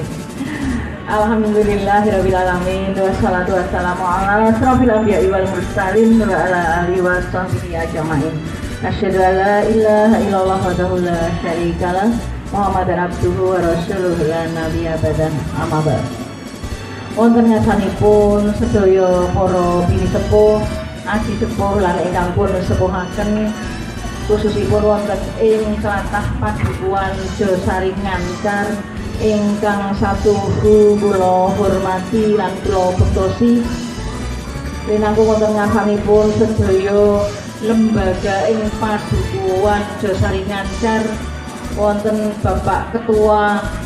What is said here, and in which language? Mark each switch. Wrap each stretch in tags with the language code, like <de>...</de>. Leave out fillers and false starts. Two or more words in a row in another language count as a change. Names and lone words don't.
<ar>الحمد لله رب العالمين والصلاة والسلام على أشرف الأنبياء والمرسلين وعلى آله وصحبه أجمعين. أشهد أن لا إله إلا الله وحده لا شريك له محمدا عبده ورسوله لا نبي بعده أما بعد.</ar> <jv>Wonten ngasanipun sedaya para bini sepuh, aji sepuh lan ingkang pun sepuhaken, khususipun wonten ing tlatah Padukuhan Josari Ngancar ingkang satuhu kula hormati lan kula bektosi, rinangkung wonten ngarsanipun sedaya lembaga ing Padukuhan Josari Ngancar, wonten Bapak Ketua</jv>